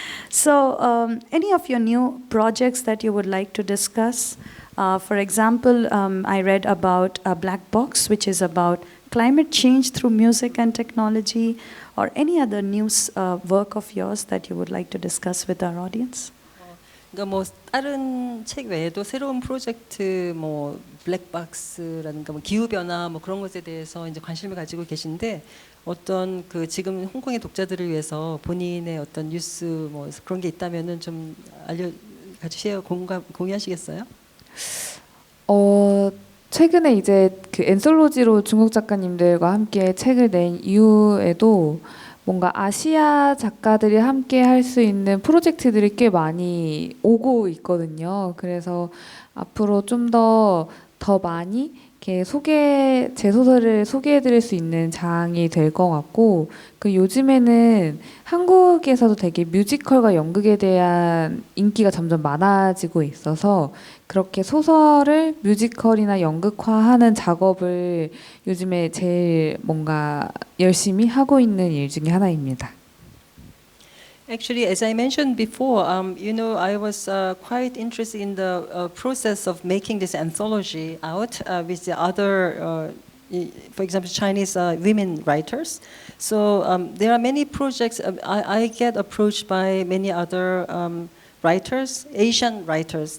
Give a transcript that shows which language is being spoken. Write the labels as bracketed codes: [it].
[en] So, any of your new projects that you would like to discuss? For example, I read about a black box, which is about climate change through music and technology, or any other news work of yours that you would like to discuss with our audience? [ko] 그러니까 다른 책 외에도 새로운 프로젝트 블랙박스라든가 기후 변화 그런 것에 대해서 이제 관심을 가지고 계신데 어떤 지금 홍콩의 독자들을 위해서 본인의 어떤 뉴스 그런 게 있다면은 좀 가주세요. 공유하시겠어요? 최근에 이제 엔솔로지로 중국 작가님들과 함께 책을 낸 이후에도 뭔가 아시아 작가들이 함께 할 수 있는 프로젝트들이 꽤 많이 오고 있거든요. 그래서 앞으로 좀 더 많이 이렇게 제 소설을 소개해드릴 수 있는 장이 될 것 같고, 요즘에는 한국에서도 되게 뮤지컬과 연극에 대한 인기가 점점 많아지고 있어서 그렇게 소설을 뮤지컬이나 연극화하는 작업을 요즘에 제일 뭔가 열심히 하고 있는 일 중에 하나입니다. [en] Actually, as I mentioned before, I was quite interested in the process of making this anthology out with the other for example, Chinese women writers. So there are many projects. I get approached by many other writers, Asian writers.